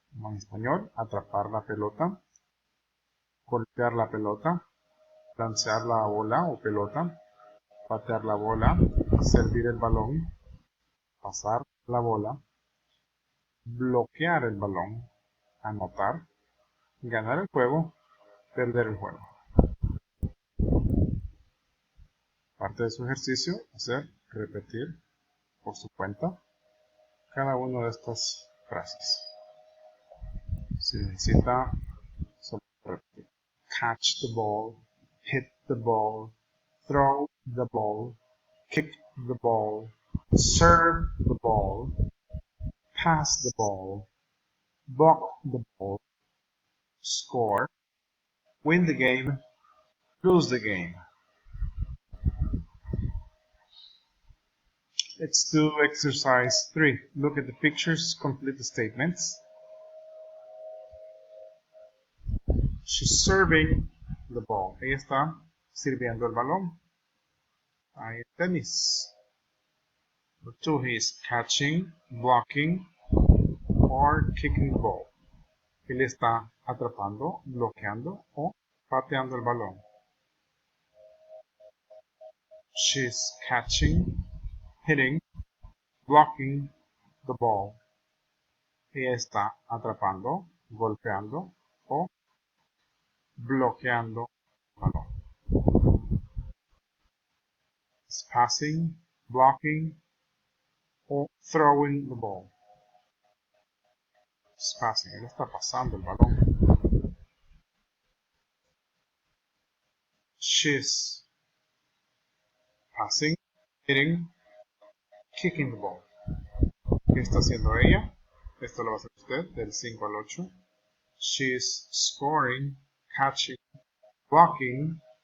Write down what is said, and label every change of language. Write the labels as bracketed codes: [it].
[es] En español, atrapar la pelota, golpear la pelota, lanzar la bola o pelota, patear la bola, servir el balón, pasar la bola, bloquear el balón, anotar, ganar el juego, perder el juego. Parte de su ejercicio, repetir por su cuenta cada una de estas frases. Si necesita, solo repetir. [en] Catch the ball, hit the ball, throw the ball, kick the ball, serve the ball, pass the ball, block the ball, score, win the game, lose the game. Let's do exercise 3. Look at the pictures, complete the statements. She's serving the ball. [es] Ella está sirviendo el balón. Hay tenis. [en] Number 2, he is catching, blocking, or kicking the ball. [es] Él está atrapando, bloqueando o pateando el balón. [en] She's catching, hitting, blocking the ball. [es] Ella está atrapando, golpeando o bloqueando el balón. [en] It's passing, blocking, or throwing the ball. It's passing. [es] Él está pasando el balón. [en] She's passing, hitting, kicking the ball. [es] ¿Qué está haciendo ella? Esto lo va a hacer usted del 5 al 8. [en] She's scoring, catching, blocking.